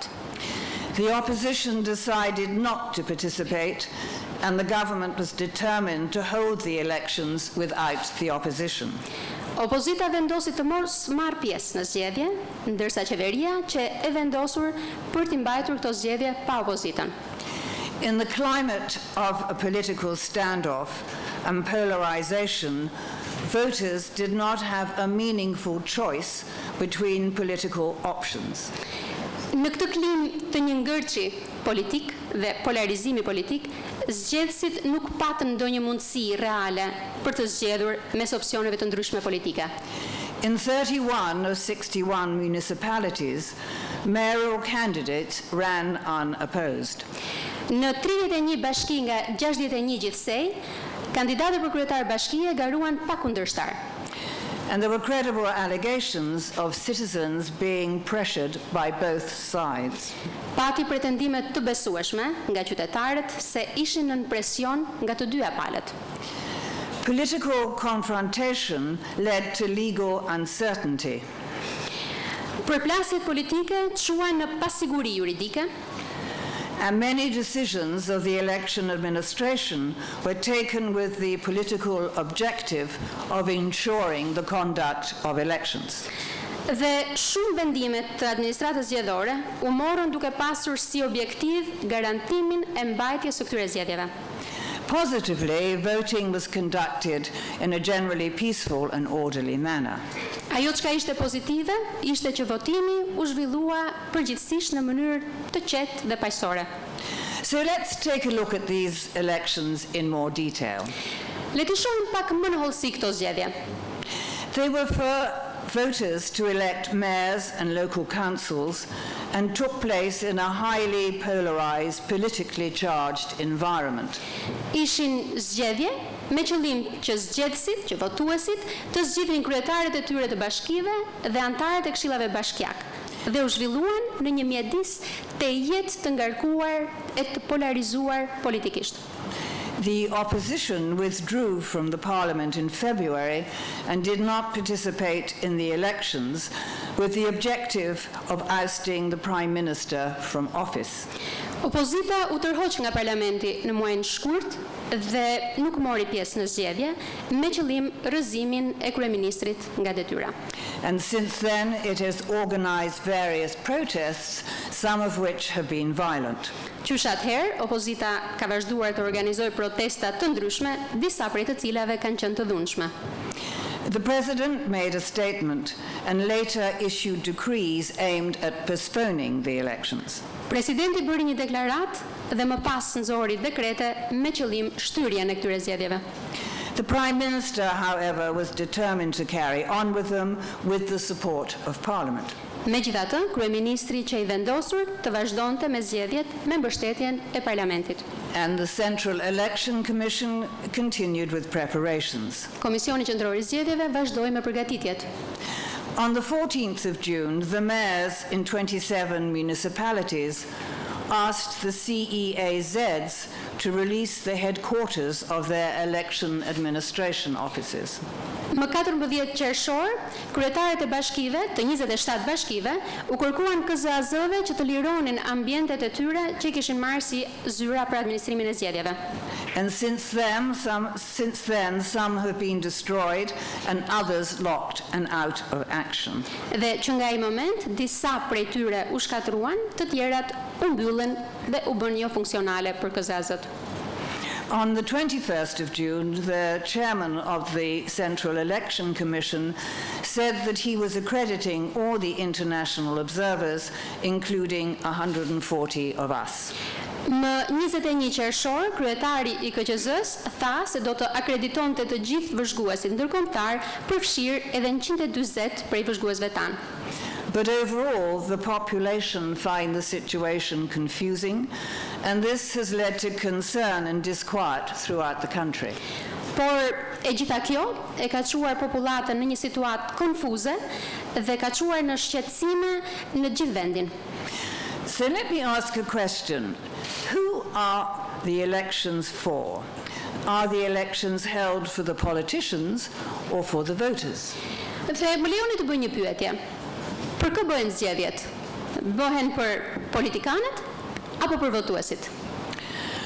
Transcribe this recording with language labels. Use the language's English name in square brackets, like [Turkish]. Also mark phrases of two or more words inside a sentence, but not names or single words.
[English] The opposition decided not to participate, and the government was determined to hold the elections without the opposition. [Albanian] Opozita vendosi të marrë pjesë në zgjedhje, ndërsa qeveria që e vendosur për t'i mbajtur këto zgjedhje pa opozitën. [English] In the climate of a political standoff and polarization, voters did not have a meaningful choice between political options. [Albanian] Në këtë klim të një ngërçi politik dhe polarizimi politik, zgjedhësit nuk patën ndonjë mundësi reale për të zgjedhur mes opsioneve të ndryshme politike. [English] In 31 of 61 municipalities, mayoral candidates ran unopposed. [Albanian] Në 31 bashki nga 61 gjithsej, kandidatët për kryetar bashkie garuan pa kundërshtar. [English] And there were credible allegations of citizens being pressured by both sides. [Albanian] Pati pretendime të besueshme nga qytetarët se ishin nën presion nga të dyja palët. [English] Political confrontation led to legal uncertainty. [Albanian] Përplasjet politike çuan në pasiguri juridike. [English] And many decisions of the election administration were taken with the political objective of ensuring the conduct of elections. [Albanian] Dhe shumë vendimet të administratës zgjedhore u morën duke pasur si objektiv garantimin e mbajtjes së këtyre zgjedhjeve. [English] Positively, voting was conducted in a generally peaceful and orderly manner. [Albanian] Ajo çka ishte pozitive, ishte që votimi u zhvillua përgjithsisht në mënyrë të qetë dhe paqësore. [English] So let's take a look at these elections in more detail. [Albanian] Le të shohim pak më në hollësi këto zgjedhje. [English] They were for voters to elect mayors and local councils and took place in a highly polarized, politically charged environment. [Albanian] Ishin zgjedhje me qëllim që zgjedhësit, që votuesit, të zgjidhin kryetarët e tyre të bashkive dhe antarët e këshillave bashkiak dhe u zhvilluan në një mjedis të jetë të ngarkuar e të polarizuar politikisht. [English] The opposition withdrew from the parliament in February and did not participate in the elections with the objective of ousting the prime minister from office. [Albanian] Opozita u tërhoq nga parlamenti në muajin shkurt dhe nuk mori pjesë në zgjedhje me qëllim rrëzimin e kryeministrit nga detyra. [English] And since then it has organized various protests, some of which have been violent. [Albanian] Qysh atëherë, opozita ka vazhduar të organizojë protesta të ndryshme, disa prej të cilave kanë qenë të dhunshme. [English] The president made a statement and later issued decrees aimed at postponing the elections. [Albanian] Presidenti bëri një deklarat dhe më pas nxori dekrete me qëllim shtyrjen e këtyre zgjedhjeve. [English] The prime minister, however, was determined to carry on with them with the support of parliament. [Albanian] Megjithatë, kryeministri që i vendosur të vazhdonte me zgjedhjet me mbështetjen e parlamentit. [English] And the Central Election Commission continued with preparations. [Albanian] Komisioni qendror i zgjedhjeve vazhdoi me përgatitjet. [English] On the 14th of June, the mayors in 27 municipalities asked the CEAZs to release the headquarters of their election administration offices. [Albanian] Më 14 qershor, kryetarët e bashkive, të 27 bashkive, u kërkuan KZAZ-ve që të lironin ambientet e tyre që kishin marrë si zyra për administrimin e zgjedhjeve. [English] And since then, some have been destroyed and others locked and out of action. [Albanian] Dhe që nga ai moment, disa prej tyre u shkatruan, të tjerat u mbyllën dhe u bën jo funksionale për KZAZ-t. [English] On the 21st of June, the chairman of the Central Election Commission said that he was accrediting all the international observers, including 140 of us. [Albanian] Më 21 qershor, kryetari i KQZ-s tha se do të akreditonte të gjithë vëzhguesit ndërkombëtar, përfshirë edhe 140 prej vëzhguesve tanë. [English] But overall, the population find the situation confusing, and this has led to concern and disquiet throughout the country. [Albanian] Por e gjitha kjo e ka çuar popullatën në një situatë konfuze dhe ka çuar në shqetësime në gjithë vendin. [English] So let me ask a question. Who are the elections for? Are the elections held for the politicians or for the voters? [Albanian] Dhe më lejoni të bëj një pyetje. Për kë bëhen zgjedhjet? Bëhen për politikanët apo për votuesit?